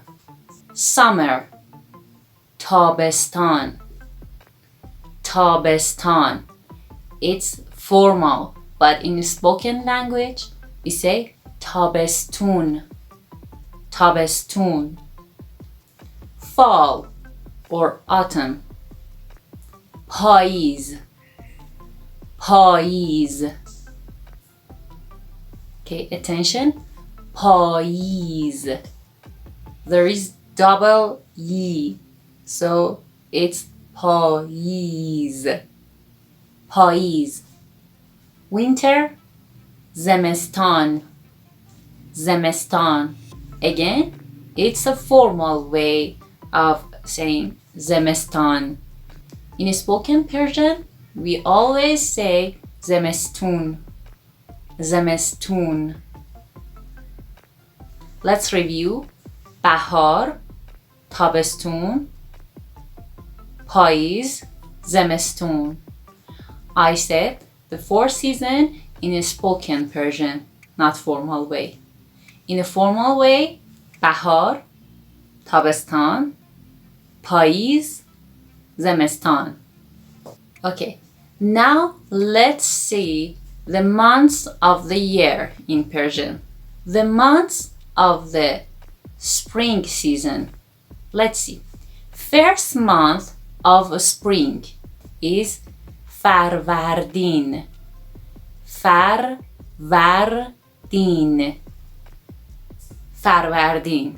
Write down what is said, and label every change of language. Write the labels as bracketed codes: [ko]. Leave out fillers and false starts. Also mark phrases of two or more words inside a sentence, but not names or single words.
[en] Summer, [fa] تابستان, تابستان. [en] It's formal, but in spoken language, we say [fa] تابستون, تابستون. [en] Fall or autumn, [fa] پاییز, پاییز. [en] Okay, attention, پاییز. There is double E, so it's [fa] پاییز, پاییز. [en] Winter, [fa] زمستان, زمستان. [en] Again, it's a formal way of saying زمستان. In spoken Persian, we always say [fa] زمستون, زمستون. [en] Let's review. [fa] بهار, تابستون, پاییز, زمستون. [en] I said the fourth season in a spoken Persian, not formal way. In a formal way, [fa] بهار, تابستان, پاییز, زمستان. [en] Okay, now let's see the months of the year in Persian. The months of the spring season. Let's see. First month of spring is [fa] فروردین, فروردین, فروردین.